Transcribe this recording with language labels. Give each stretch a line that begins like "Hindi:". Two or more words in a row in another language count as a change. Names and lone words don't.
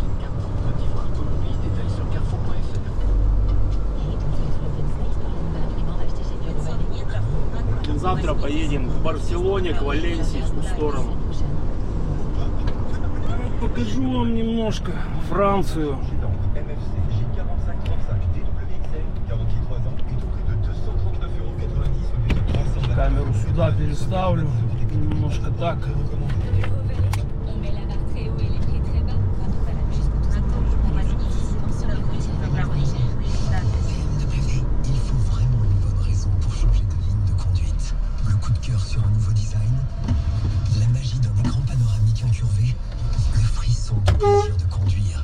Russian: Завтра поедем к Барселоне, к Валенсии, в ту сторону. Покажу вам немножко Францию. Камеру сюда переставлю. Немножко так.
French: Sur un nouveau design, la magie d'un écran panoramique incurvé, le frisson du plaisir de conduire.